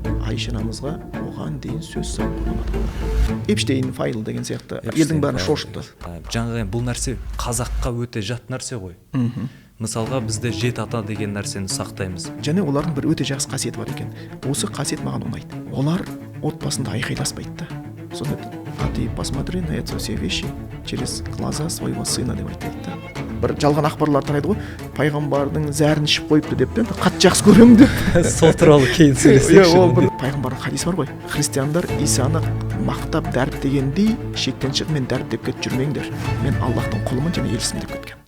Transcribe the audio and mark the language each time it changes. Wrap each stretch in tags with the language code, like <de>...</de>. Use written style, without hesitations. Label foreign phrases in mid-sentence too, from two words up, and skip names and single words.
<kk>Айша анамызға оған дейін сөз салып Эпштейн файл деген сияқты елдің бәрін шошытты. Жаңағы бұл нәрсе қазаққа өте жат нәрсе ғой. Мысалға бізде жет ата деген нәрсені сақтаймыз. Және олардың бір өте жақсы қасиеті бар екен. Осы қасиет маған ұнайды. Олар отбасында айқайласпайды да.</kk> <ru>Сонда а ты посмотри на эти все вещи через глаза своего сына</ru> <kk>деп айтады да. Бір жалған ақпарлар тарайды ғой. Пайғамбардың зәрін ішіп қойыпты деп қатты жақсы көремін деп. Сол туралы кейін сөйлесейікші. Пайғамбардың хадисі бар ғой. Христиандар Исаны мақтап дәріптегендей шектен шығып мен дәріптеп кетіп жүрмеңдер. Мен Аллахтың құлымын және елшісімін деп кеткен.</kk>